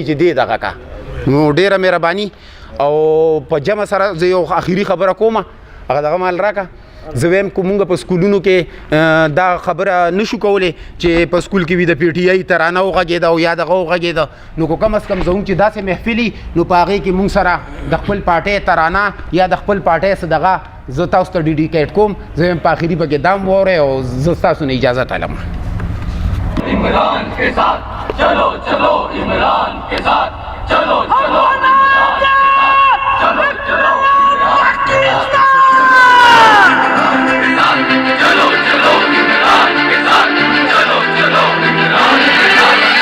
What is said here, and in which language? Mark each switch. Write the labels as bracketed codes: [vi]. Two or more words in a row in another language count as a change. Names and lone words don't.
[ps] چې دی دغه کا نو ډېره مهرباني او په جمع سره زه یو اخري خبره کوم هغه دغه مال راکړه زه وایم که مونږ په سکولونو کې دا خبره نشو کولی چې په سکول کې وي د پی ټي آی ترانه وغږېده او یا دغه وغږېده نو که [ur] کم از کم [ps] زموږ چې داسې محفل وي نو په هغې کې مونږ سره د خپل پارټۍ ترانه یا د خپل پارټۍ څه دغه زه تاسو ته ډیډیکیټ کوم زه وایم په آخري پکې دام واورئ او زه ستاسو نه اجازه طلبم [ur] عمران کے ساتھ چلو چلو عمران کے ساتھ چلو چلو عمران کے ساتھ چلو چلو عمران کے ساتھ چلو چلو عمران کے ساتھ چلو چلو عمران کے ساتھ